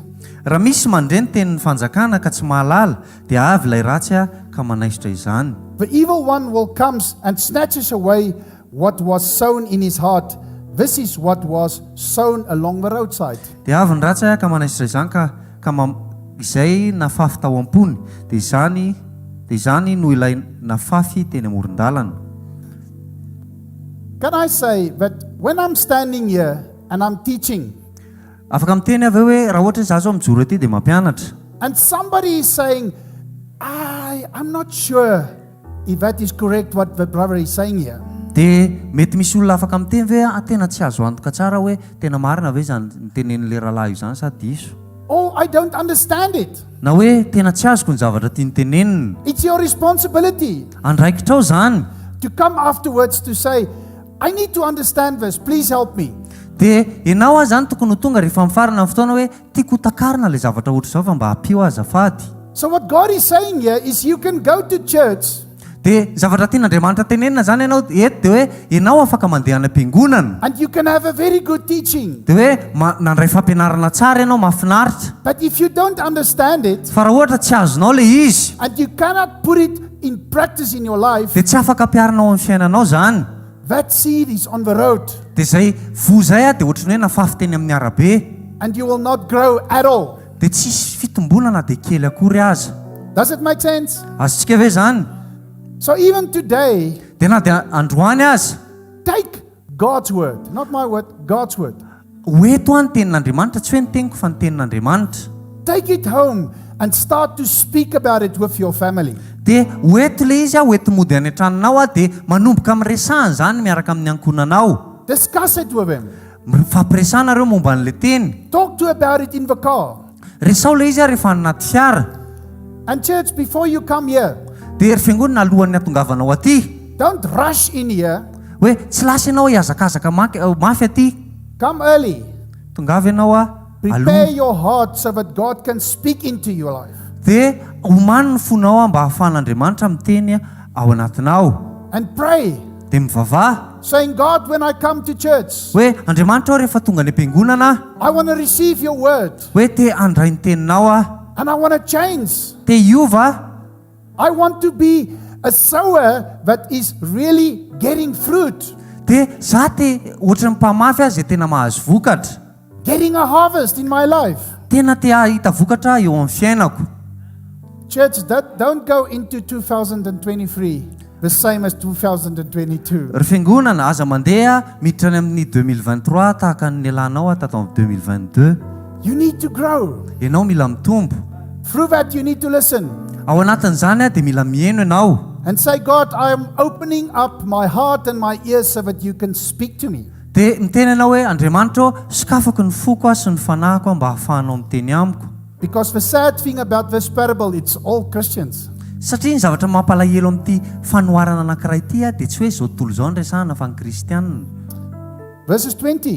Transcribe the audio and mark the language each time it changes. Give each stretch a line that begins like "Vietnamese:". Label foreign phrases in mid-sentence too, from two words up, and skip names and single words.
Malagasy: Raha misy mandre ny tenin'ny fanjakana ka tsy mahalala dia avy ilay ratsy ka manaisitra izany.
English: the evil one will come and snatches away what was sown in his heart. This is what was sown along the roadside.
Malagasy: Dia avy ny ratsy ka manaisitra izany izay nafafy tao am-pony, dia izany no ilay nafafy teny amoron-dalana.
English: Can I say that when I'm standing here and I'm teaching,
Malagasy: Afaka miteny avy hoe raha ohatra za zao mijoro aty dia mampianatra,
English: and somebody is saying, I'm not sure if that is correct what the brother is saying here.
Malagasy: dia mety misy olona afaka miteny hoe tena tsy azo antoka tsara hoe tena marina ve zany nitenen'ilay rahalahy io zany sa diso,
English: Oh, I don't understand it.
Malagasy: na hoe tena tsy azoko ny zavatra tia nitenenina.
English: It's your responsibility
Malagasy: Andraikitrao zany.
English: to come afterwards to say, I need to understand this. Please help me.
Malagasy: Dia ianao zany tokony ho tonga rehefa mifarana amin'ny fotoana hoe tiako takarina ilay zavatra ohatra izao fa mba hampio azafady.
English: So what God is saying here is you can go to church
Malagasy: Dia zavatra tian'Andriamanitra tenenina zany ianao eto dia hoe ianao afaka mandeha any am-piangonana
English: and you can have a very good teaching.
Malagasy: dia hoe nandray fampianarana tsara ianao mahafinaritra.
English: But if you don't understand it
Malagasy: Fa raha ohatra tsy azonao le izy
English: and you cannot put it in practice in your life,
Malagasy: dia tsy afaka ampiarinao amin'ny fiainanao zany.
English: that seed is on the road
Malagasy: Dia zay vo zay dia ohatra ny hoe nafafy teny amin'ny arabe,
English: and you will not grow at all.
Malagasy: dia tsisy fitombonana dia kely akory aza.
English: Does it make sense?
Malagasy: Azontsika ve zany?
English: So even today,
Malagasy: Dia na dia androany aza
English: take God's word, not my word, God's word.
Malagasy: Hoeto ny tenin'Andriamanitra tsy hoe ny teniko fa ny tenin'Andriamanitra.
English: Take it home and start to speak about it with your family.
Malagasy: Dia hoeto le izy hoeto mody any an-tranonao dia manomboka miresahana zany miaraka amin'ny ankonanao.
English: Discuss it with them.
Malagasy: Fampiresahana ireo momba an'le teny.
English: Talk to about it in the car.
Malagasy: Resao le izy rehefa anaty fiara.
English: And church, before you come here,
Malagasy: Dia ry fiangonana alohan'ny atongavanao aty.
English: don't rush in here.
Malagasy: Hoe tsy lasa ianao hiazakazaka mafy aty.
English: Come early.
Malagasy: Tongava ianao
English: Prepare your heart so that God can speak into your life.
Malagasy: Dia omany ny fonao mba ahafahan'Andriamanitra miteny ao anatinao.
English: And pray,
Malagasy: Dia mivavaha
English: saying, God, when I come to church,
Malagasy: hoe Andriamanitra ao rehefa tonga any am-piangonana
English: I want to receive your word.
Malagasy: hoe te andray ny teninao
English: And I want to change.
Malagasy: te hiova.
English: I want to be a sower that is really getting fruit.
Malagasy: Dia za te ohatry ny mpamafy azy tena mahazo vokatra.
English: Getting a harvest in my life.
Malagasy: Tena te ahita vokatra eo amin'ny fiainako.
English: Church, don't go into 2023 the same as 2022.
Malagasy: Ry fiangonana aza mandeha miditra any amin'ny 2023 tahaka ny nialanao tato amin'ny 2022.
English: You need to grow.
Malagasy: Ianao mila mitombo.
English: Through that, you need to listen
Malagasy: Ao anatin'izany dia mila mihaino ianao.
English: and say, God, I am opening up my heart and my ears so that you can speak to me.
Malagasy: Dia miteny ianao hoe Andriamanitra sokafako ny foko sy ny fanahiko mba hahafahanao miteny amiko.
English: Because the sad thing about this parable, it's all Christians.
Malagasy: Satria ny zavatra mampalahelo amin'ity fanoharana anankiray ity dia tsy hoe izao tontolo izao ny resahana fa ny kristianina.
English: Verses 20.